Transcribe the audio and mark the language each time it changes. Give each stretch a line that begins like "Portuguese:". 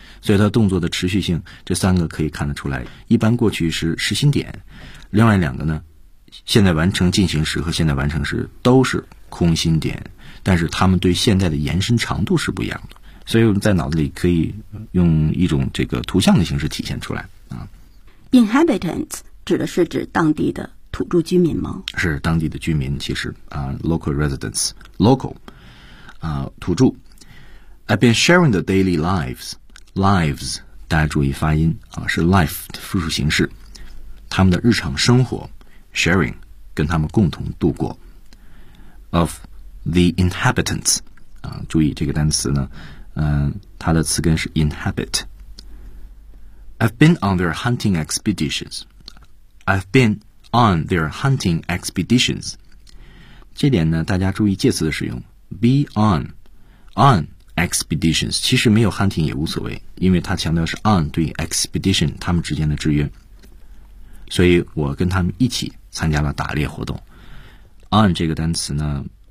Chinese: 所以它动作的持续性这三个可以看得出来，一般过去是实心点，另外两个呢现在完成进行时和现在完成时都是空心点，但是他们对现在的延伸长度是不一样的，所以我们在脑子里可以用一种这个图像的形式体现出来啊。 Inhabitants 指的是指当地的土著居民吗？是当地的居民，其实啊 ，
English: local residents,
Chinese: local 啊，土著。
English: I've been sharing the daily lives，
Chinese: 大家注意发音啊，是 life 的复数形式。他们的日常生活 sharing 跟他们共同度过 of。 The inhabitants 啊，注意这个单词呢，它的词根是 inhabit。
English: I've been on their hunting expeditions. I've been on their hunting expeditions.
Chinese: 这点呢，大家注意介词的使用 ，be on expeditions。其实没有 hunting 也无所谓，因为它强调是 on 对 expedition 他们之间的制约。所以我跟他们一起参加了打猎活动。on 这个单词呢。